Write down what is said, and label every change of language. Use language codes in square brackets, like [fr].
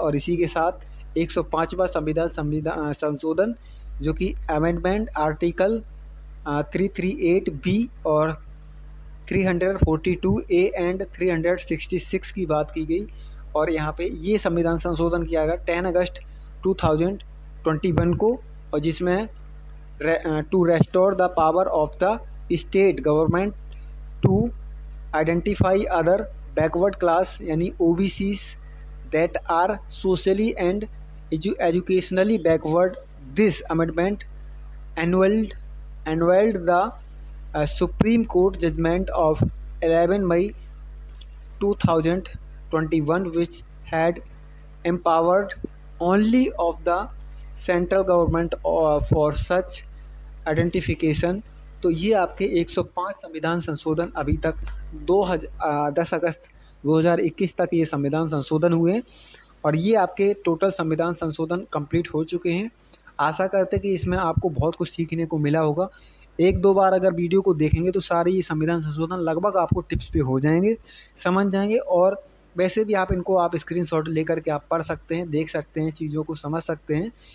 [hi] और इसी के साथ 105वां संविधान संशोधन, जो कि अमेंडमेंट आर्टिकल 338 बी और 342 ए एंड 366 की बात की गई, और यहाँ पे ये संविधान संशोधन किया गया 10 अगस्त 2021 को, और जिसमें [en] To restore the power of the state government to identify other backward class यानी OBCs that are socially and educationally backward. This amendment annulled the Supreme Court judgment of 11 May 2021, which had empowered only of the central government for such identification। [hi] तो ये आपके 105 संविधान संशोधन अभी तक 10 अगस्त 2021 तक ये संविधान संशोधन हुए, और ये आपके टोटल संविधान संशोधन कंप्लीट हो चुके हैं। आशा करते कि इसमें आपको बहुत कुछ सीखने को मिला होगा। 1-2 बार अगर वीडियो को देखेंगे तो सारे ये संविधान संशोधन लगभग आपको टिप्स पे हो जाएंगे, समझ जाएंगे, और वैसे भी आप स्क्रीनशॉट लेकर के आप पढ़ सकते हैं, देख सकते हैं, चीज़ों को समझ सकते हैं।